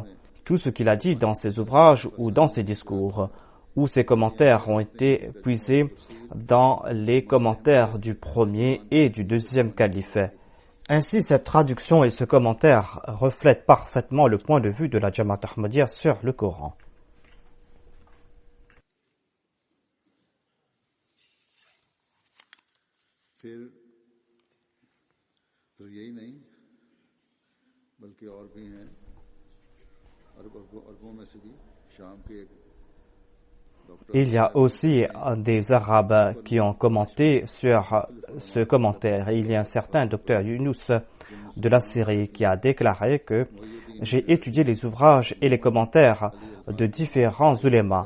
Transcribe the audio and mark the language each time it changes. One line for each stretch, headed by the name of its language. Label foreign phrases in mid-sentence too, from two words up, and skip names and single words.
French: Tout ce qu'il a dit dans ses ouvrages ou dans ses discours, ou ces commentaires ont été puisés dans les commentaires du premier et du deuxième calife. Ainsi, cette traduction et ce commentaire reflètent parfaitement le point de vue de la Jamaat Ahmadiyya sur le Coran.
Urdu: پھر تو یہی نہیں بلکہ اور بھی ہیں عربوں میں سے بھی شام کے ایک
French: Il y a aussi des Arabes qui ont commenté sur ce commentaire. Il y a un certain docteur Younous de la Syrie qui a déclaré que j'ai étudié les ouvrages et les commentaires de différents ulémas.